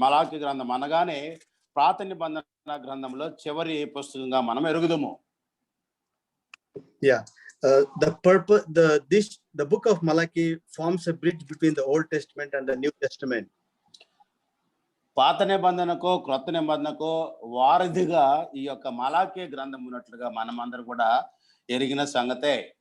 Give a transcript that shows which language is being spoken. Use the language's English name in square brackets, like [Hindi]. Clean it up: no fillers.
[Telugu] మలాకీ గ్రంథం అనగానే పాత నిబంధన గ్రంథంలో చివరి పుస్తకంగా మనం ఎరుగుదుము. [English] Yeah, the purpose, the book of Malachi forms a bridge between the Old Testament and the New Testament. [Telugu] పాత నిబంధనకు క్రొత్త నిబంధనకు వారధిగా ఈ యొక్క మలాకీ గ్రంథం ఉన్నట్లుగా మనమందరం కూడా ఎరిగిన సంగతే.